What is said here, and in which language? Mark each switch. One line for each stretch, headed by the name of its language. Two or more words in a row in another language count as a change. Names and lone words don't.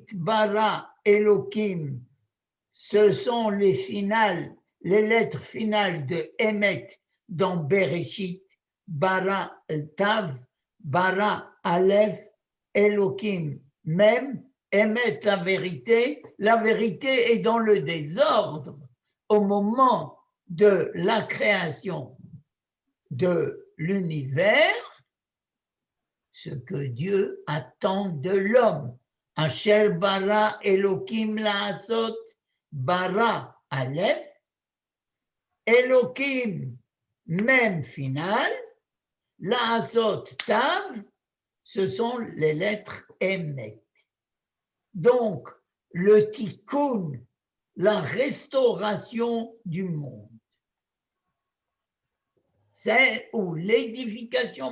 French: Bara, Elohim, ce sont les lettres finales de Emet dans Bereshit, Bara, Tav, Bara, Aleph, Elohim, même, Emet, la vérité est dans le désordre au moment de la création de l'univers, ce que Dieu attend de l'homme.
Hebrew: אשר ברא אלהים לעשות, ברא אלף, אלהים,
French: même final,
Hebrew: לעשות תו,
French: ce sont les lettres Emet. Donc, le tikkun, la restauration du monde, c'est où l'édification